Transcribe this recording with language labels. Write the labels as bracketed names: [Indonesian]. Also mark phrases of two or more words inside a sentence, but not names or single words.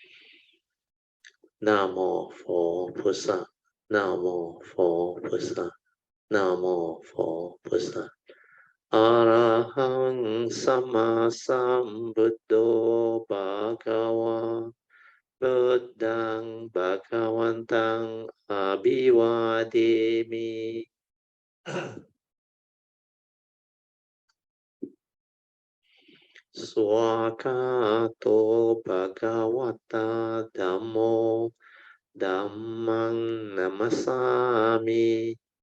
[Chinese] 南无佛菩萨。南无佛菩萨。南无佛菩萨。 [Pali] Arahaṃ Sammāsambuddho Bhagavā. Buddhang Bhagavantang Abhivademi. Swakato Bhagavata Dhammo Dhammang Namasami.